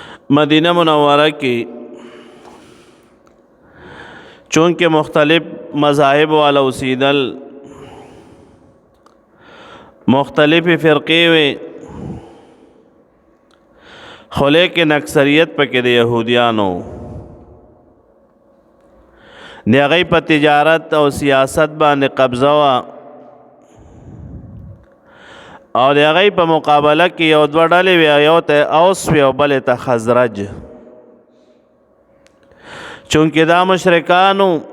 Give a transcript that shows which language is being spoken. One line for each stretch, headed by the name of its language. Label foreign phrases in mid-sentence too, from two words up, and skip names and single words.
Urdu: مدینہ منورہ کی چونکہ مختلف مذاہب والا
Pashto: اوسیدل مختلف فرقے وے خو لیکن اکثریت پکې د یهودیانو د هغوی په تجارت او سیاست باندې قبضه وه او د هغوی په مقابله کې یو دوه ډلې وې یو ته اوس وې او بلې ته خزرج چونکې دا مشرکانو